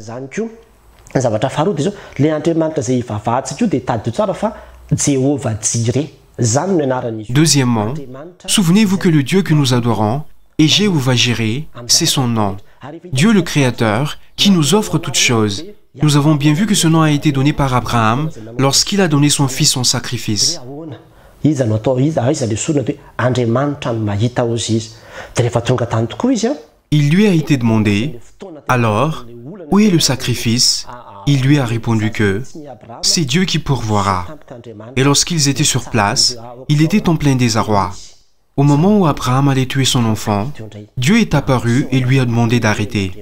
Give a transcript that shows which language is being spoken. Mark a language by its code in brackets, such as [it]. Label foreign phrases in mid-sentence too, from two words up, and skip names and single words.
[fr] Deuxièmement, souvenez-vous que le Dieu que nous adorons, et Jéhovah Jireh, c'est son nom. Dieu le Créateur, qui nous offre toutes choses. Nous avons bien vu que ce nom a été donné par Abraham lorsqu'il a donné son fils en sacrifice. [mg] iza no atao iza le sorona hoe Andriamanitra no mahita ozy izy. Dia rehefa tonga tany tokoa izy [fr] Il lui a été demandé, alors, où est le sacrifice? Il lui a répondu que c'est Dieu qui pourvoira. Et lorsqu'ils étaient sur place, il était en plein désarroi. Au moment où Abraham allait tuer son enfant, Dieu est apparu et lui a demandé d'arrêter.